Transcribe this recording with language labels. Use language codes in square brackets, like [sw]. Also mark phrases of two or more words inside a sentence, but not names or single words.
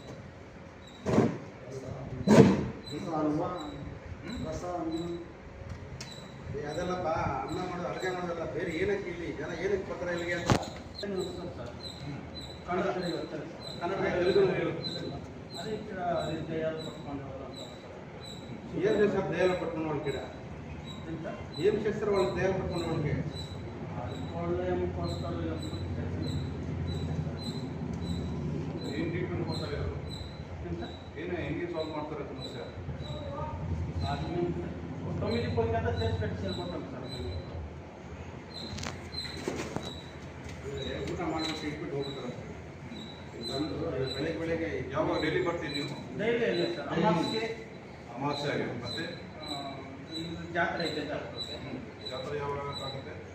[kn] ಅದೆಲ್ಲಪ್ಪ ಅನ್ನ ಮಾಡೋದು ಅಡುಗೆ ಮಾಡೋದಲ್ಲ, ಬೇರೆ ಏನಕ್ಕೆ ಇಲ್ಲಿ ಜನ ಏನಕ್ಕೆ ಬರ್ತಾರೆ ಇಲ್ಲಿಗೆ ಅಂತ ಕನ್ನಡ ತೆಲುಗು ಅದೇ [te] ఏం చేస్తారు దయాలు పట్టుకున్న వాళ్ళకి ఏం చేస్తారు వాళ్ళకి దయాలు పట్టుకున్న వాళ్ళకి [kn] ಏನು ಟ್ರೀಟ್ಮೆಂಟ್ ಕೊಡ್ತಾರೆ ಅವರು? ಏನು ಹೆಂಗೆ ಸಾಲ್ವ್ ಮಾಡ್ತಾರೆ ಸಮಸ್ಯೆ? [te] 9 పొందంతా చేసి పెట్టి వెళ్ళిపోతాం సార్ [kn] ಊಟ ಮಾಡ್ಬಿಟ್ಟು ಇಟ್ಬಿಟ್ಟು ಹೋಗ್ತಾರೆ. ಬೆಳಗ್ಗೆ ಯಾವಾಗ ಡೈಲಿ ಬರ್ತೀವಿ ನೀವು? ಡೈಲಿ ಇಲ್ಲ ಸರ್, ಅಮಾವಾಸ್ಯೆ ಆಗಿದೆ. ಮತ್ತೆ ಜಾತ್ರೆ ಇದೆ ಜಾತ್ರೆ ಯಾವಾಗ ಆಗುತ್ತೆ?